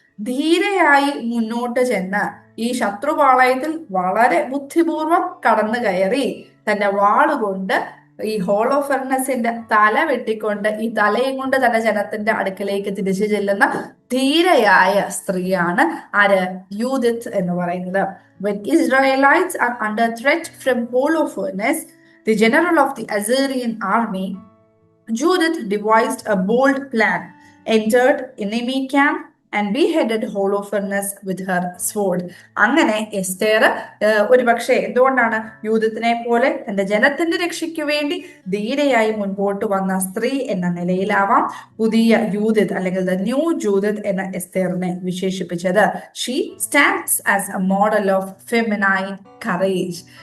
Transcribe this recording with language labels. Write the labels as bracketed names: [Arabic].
[Malayalam] ധീരയായി മുന്നോട്ട് ചെന്ന് ഈ ശത്രുപാളയത്തിൽ വളരെ ബുദ്ധിപൂർവം കടന്നു കയറി തന്റെ വാളുകൊണ്ട് ഈ ഹോളോഫെർനസിന്റെ തല വെട്ടിക്കൊണ്ട് ഈ തലയും കൊണ്ട് തന്റെ ജനത്തിന്റെ അടുക്കലേക്ക് തിരിച്ചു ചെല്ലുന്ന ധീരയായ സ്ത്രീയാണ് ആര്? യൂദിത്ത് എന്ന് പറയുന്നത്. [English] When Israelites are under threat from Holofernes, the general of the Assyrian army, Judith devised a bold plan, entered enemy camp, and beheaded Holofernes with her sword. [Malayalam] അങ്ങനെ എസ്തേർ ഒരു പക്ഷേ എന്തുകൊണ്ടാണ് യൂദത്തിനെ പോലെ തന്റെ ജനത്തിന്റെ രക്ഷയ്ക്ക് വേണ്ടി ധീരയായി മുൻപോട്ട് വന്ന സ്ത്രീ എന്ന നിലയിലാവാം പുതിയ യൂദിത് അല്ലെങ്കിൽ ദ ന്യൂ ജൂദിത് എന്ന എസ്തേറിനെ വിശേഷിപ്പിച്ചത്. [English] She stands as a model of feminine courage.